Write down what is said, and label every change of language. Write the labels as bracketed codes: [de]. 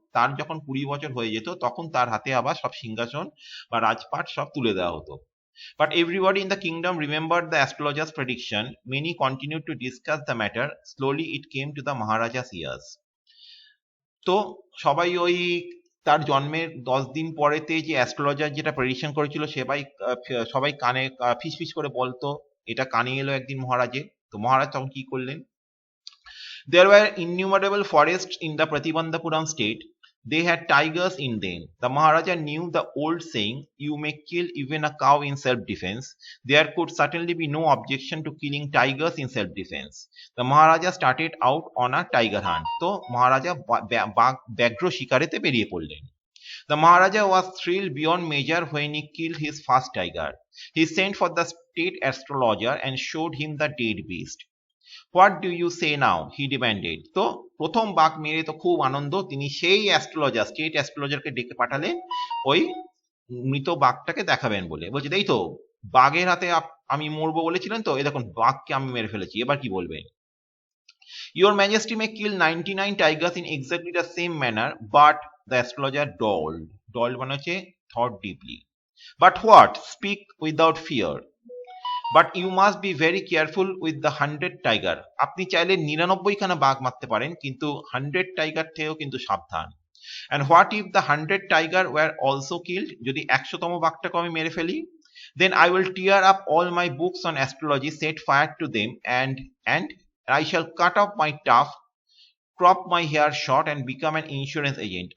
[bn] তার যখন 20 বছর হয়ে যেত তখন তার হাতে আবার সব সিংহাসন বা রাজপাট সব তুলে দেওয়া হতো। [en] But everybody in the kingdom remembered the astrologer's prediction. Many continued to discuss the matter. Slowly it came to the Maharaja's ears. [bn] তো সবাই ওই তার জন্মের 10 দিন পরেতে যে অ্যাস্ট্রোলজার যেটা প্রেডিকশন করেছিল সবাই কানে ফিসফিস করে বলতো, এটা কানে এলো একদিন মহারাজের। তো মহারাজ তখন কি করলেন? [en] There were innumerable forests in the Pratibandhapuram state. They had tigers in them. The Maharaja knew the old saying, you may kill even a cow in self-defense. There could certainly be no objection to killing tigers in self-defense. The Maharaja started out on a tiger hunt. [bn] So Maharaja ব্যাঘ্র শিকারেতে বেরিয়ে পড়লেন। [en] The Maharaja was thrilled beyond measure when he killed his first tiger. He sent for the state astrologer and showed him the dead beast. What do you say now? He demanded. [bn] তো প্রথম বাঘ মেরে তো খুব আনন্দ, তিনি সেই astrologer state অ্যাস্ট্রোলজারকে ডেকে পাঠালেন ওই মৃত বাঘটাকে দেখাবেন বলে। বলছে এই তো বাঘের হাতে আমি মরবো বলেছিলেন তো, এই দেখুন বাঘকে আমি মেরে ফেলেছি, এবার কি বলবেন? [en] Your Majesty may kill 99 tigers in exactly the same manner, but the astrologer dawdled [bn] মানে হচ্ছে [en] thought deeply. But what? Speak without fear. But you must be very careful with the 100 tiger. [bn] আপনি চাইলে 99 খানা বাঘ মারতে পারেন, কিন্তু 100 টাইগার থেকেও কিন্তু সাবধান। [en] And what if the 100 tiger were also killed? [bn] যদি 100তম বাঘটাকে আমি মেরে ফেলি? [en] Then I will tear up all my books on astrology, set fire to them, and I shall cut off my tuft, crop my hair short and become an insurance agent.